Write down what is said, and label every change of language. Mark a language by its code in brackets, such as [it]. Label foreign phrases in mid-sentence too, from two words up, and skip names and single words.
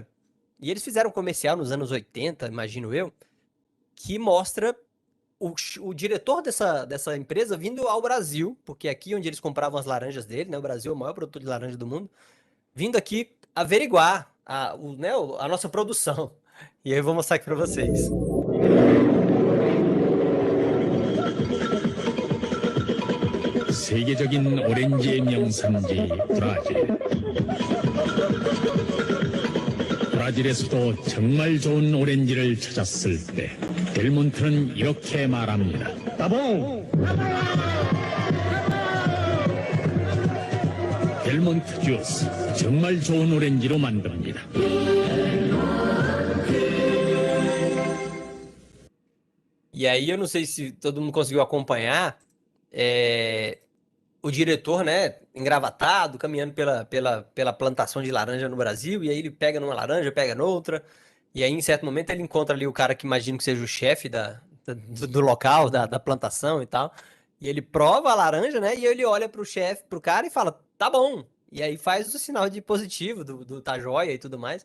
[pt] E eles fizeram um comercial nos anos 80, imagino eu, que mostra o diretor dessa empresa vindo ao Brasil, porque aqui onde eles compravam as laranjas dele, né? O Brasil é o maior produtor de laranja do mundo, vindo aqui averiguar a nossa produção. E aí eu vou mostrar aqui para vocês. [ko] 세계적인 오렌지의 명산지 브라질. 브라질에서도 정말 좋은 오렌지를 찾았을 때 델몬트는 이렇게 말합니다. 따봉! 델몬트 주스, 정말 좋은 오렌지로 만듭니다. [pt] E aí eu não sei se todo mundo conseguiu acompanhar, o diretor, né, engravatado, caminhando pela plantação de laranja no Brasil, e aí ele pega numa laranja, pega noutra, e aí em certo momento ele encontra ali o cara que imagino que seja o chefe do local, da plantação e tal, e ele prova a laranja, né, e ele olha pro chefe, pro cara e fala, tá bom, e aí faz o sinal de positivo do tá joia e tudo mais.